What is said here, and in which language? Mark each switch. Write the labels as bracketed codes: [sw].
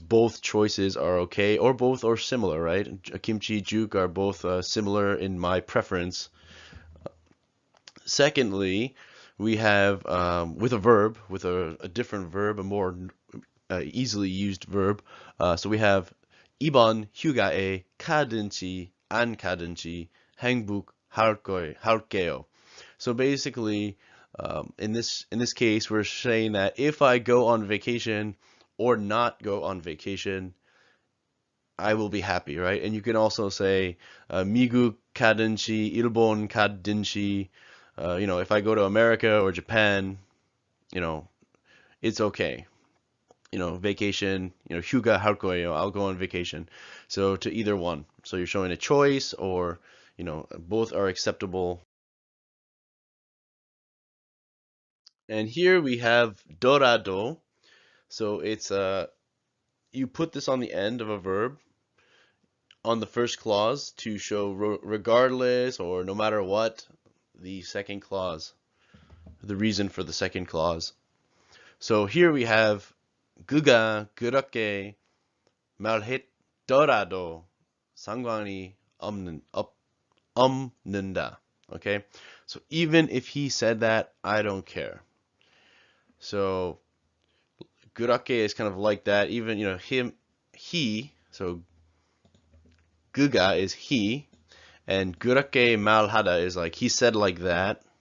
[en] Both choices are okay, or both are similar, right? Kimchi, juk are both similar in my preference. Secondly, we have with a verb, with a different verb, a more easily used verb. [ko] So we have 이번 휴가에 가든지 안 가든지 행복할게요. [en] So basically, in this case, we're saying that if I go on vacation or not go on vacation, I will be happy, right? And you can also say [ko] 미국 가든지 일본 가든지. [en] If I go to America or Japan, it's okay. [ko] Vacation, 휴가 할 거예요. [en] I'll go on vacation. So to either one. So you're showing a choice, or both are acceptable. And here we have dorado. So it's you put this on the end of a verb on the first clause to show regardless or no matter what the second clause, the reason for the second clause. [ko] So here we have 그가 그렇게 말했더라도 상관이 없는다. [en] Okay, so even if he said that, I don't care. So 그렇게 is kind of like that. Even, you know, he. So 그가 is he, and 그렇게 말하다 is like he said like that.